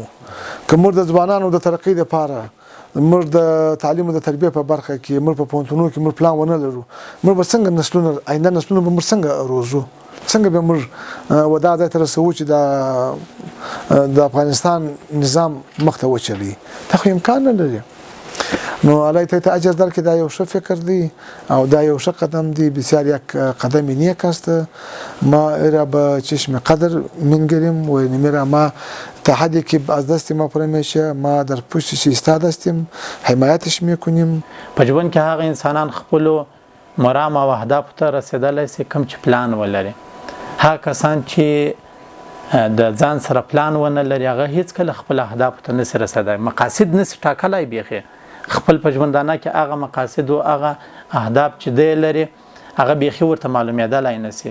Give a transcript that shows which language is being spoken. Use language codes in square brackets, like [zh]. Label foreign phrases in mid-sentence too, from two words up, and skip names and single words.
[ps] که موږ د ځوانانو د ترقی لپاره موږ د تعلیم او د تربیه په برخه کې موږ په پونتونو کې موږ پلان ونه لرو، موږ به څنګه نسلونه آینده نسلونه به موږ څنګه روزو؟ څنګه به موږ ودا ځای ته رسوو چې د افغانستان نظام مخته وچلی؟ دا خو امکان نه لري. نو الله ته اجر درکړي، دا یو ښه فکر دی او دا یو ښه قدم دی، [fa] بسیار یک قدم نیک است. ما را به چشم قدر می‌نگریم و نمیره ما تحدی که از دست ما پر میشه ما در پشتش ایستاده هستیم، حمایتش میکنیم. [ps] په ژوند کې هغه انسانان خپل مرام او اهداف ته رسیدلی سي کوم چې پلان ولري. هغه کسان چې د ځان سره پلان ونه لري هغه هیڅ کله خپل اهداف ته نشي رسیدای، مقاصد نشي ټاکلای. بیخي خپل په ژوندانه کې هغه مقاصد او هغه اهداف چې دی لري هغه بیخي ورته معلومېدلای نشي.